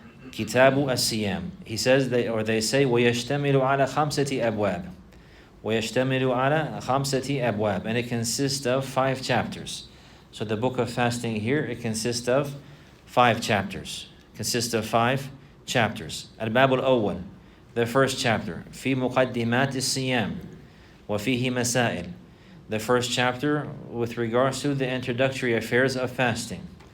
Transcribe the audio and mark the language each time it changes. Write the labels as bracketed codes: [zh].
[ar] Kitabu As-Siyam. [en] He says, they say, [ar] وَيَشْتَمِلُ عَلَى خَمْسَةِ أَبْوَابٍ. وَيَشْتَمِلُ عَلَى خَمْسَةِ أَبْوَابٍ. [en] And it consists of 5 chapters. So the book of fasting here, it consists of 5 chapters. [ar] Al-Bab al-Awwal, [en] the first chapter. [ar] في مقدمات الصيام وفيه مسائل. [en] The first chapter with regards to the introductory affairs of fasting.